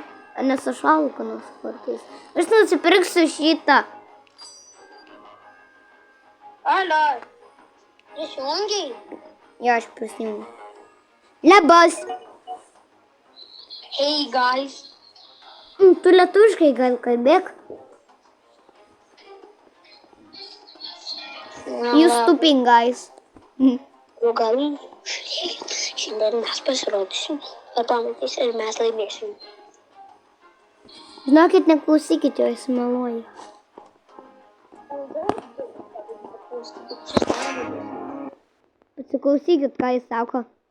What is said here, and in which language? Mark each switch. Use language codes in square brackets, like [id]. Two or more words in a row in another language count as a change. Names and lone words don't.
[lt] Nes aš alkanas kartais. Aš nusipirksiu šitą. Ale, prisijungiai? Jo, aš prisijungiu. Labas. [en] Hey, guys. [lt] Tu lietuviškai gal kalbėk. [en] You stupid guys. [lt] Nu, gal, žiūrėkit, šiandien mes pasirodysim ir pamatysim ir mes laimėsim. Žinokit, neklausykit jo, jis meluoja. Pasiklausykit, ką jis sako.